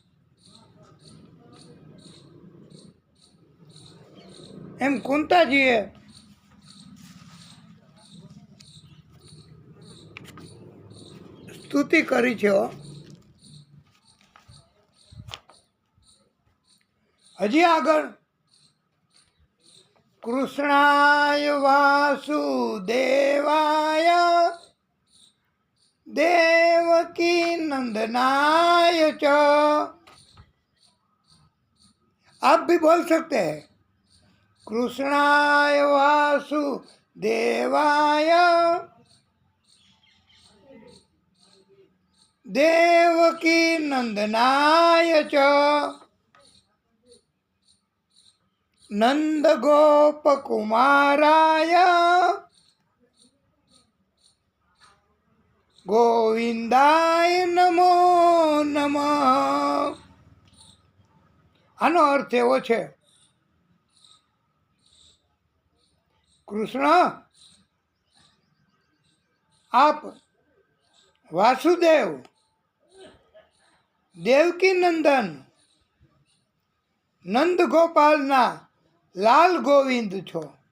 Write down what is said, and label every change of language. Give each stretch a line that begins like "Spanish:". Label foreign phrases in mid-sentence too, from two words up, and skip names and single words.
Gujarati: એમ કુંતાજીએ સ્તુતિ કરી છે. હજી આગળ
Sanskrit: कृष्णाय वासुदेवाय देवकी नंदनाय च.
Hindi: आप भी बोल सकते हैं
Sanskrit: कृष्णाय वासुदेवाय देवकी नंदनाय च नंद गोप कुमाराय गोविंदाय नमो नमः.
Gujarati: આનો અર્થ એવો છે, કૃષ્ણ આપ વાસુદેવ દેવકી નંદન નંદ ગોપાલના લાલ ગોવિંદ છો.